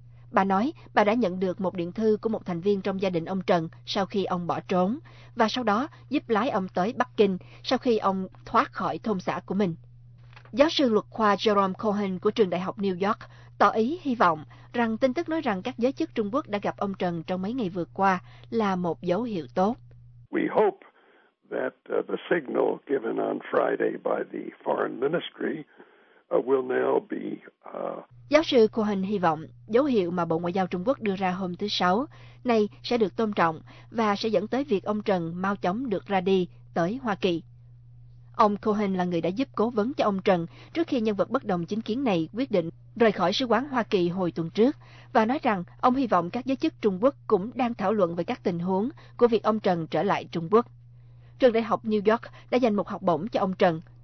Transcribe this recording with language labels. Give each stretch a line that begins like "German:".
Vietnamese: Bà nói bà đã nhận được một điện thư của một thành viên trong gia đình ông Trần sau khi ông bỏ trốn, và sau đó giúp lái ông tới Bắc Kinh sau khi ông thoát khỏi thôn xã của mình. Giáo sư luật khoa Jerome Cohen của trường Đại học New York tỏ ý hy vọng rằng tin tức nói rằng các giới chức Trung Quốc đã gặp ông Trần trong mấy ngày vừa qua là một dấu hiệu tốt.
English: We hope that the signal given on Friday by the foreign ministry will now be...
Vietnamese: Giáo sư Cohen hy vọng dấu hiệu mà Bộ Ngoại giao Trung Quốc đưa ra hôm thứ Sáu này sẽ được tôn trọng và sẽ dẫn tới việc ông Trần mau chóng được ra đi tới Hoa Kỳ. Ông Cohen là người đã giúp cố vấn cho ông Trần trước khi nhân vật bất đồng chính kiến này quyết định rời khỏi Sứ quán Hoa Kỳ hồi tuần trước và nói rằng ông hy vọng các giới chức Trung Quốc cũng đang thảo luận về các tình huống của việc ông Trần trở lại Trung Quốc. Trường Đại học New York đã dành một học bổng cho ông Trần.